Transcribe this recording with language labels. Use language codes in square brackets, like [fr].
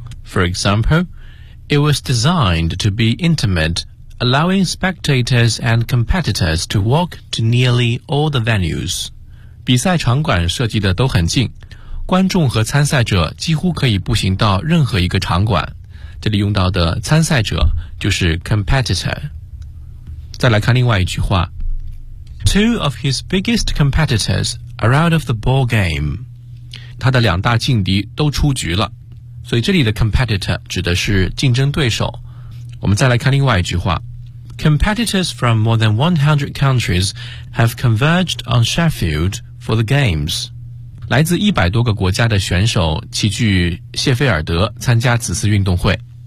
[en] For example, it was designed to be intimate, allowing spectators and competitors to walk to nearly all the venues. [zh] 比赛场馆设计的都很近，观众和参赛者几乎可以步行到任何一个场馆。这里用到的参赛者就是 competitor。再来看另外一句话， [en] Two of his biggest competitors are out of the ball game， [zh] 他的两大劲敌都出局了。所以这里的 competitor 指的是竞争对手。我们再来看另外一句话， [en] Competitors from more than 100 countries have converged on Sheffield for the games， [zh] 来自100多个国家的选手齐聚谢菲尔德参加此次运动会。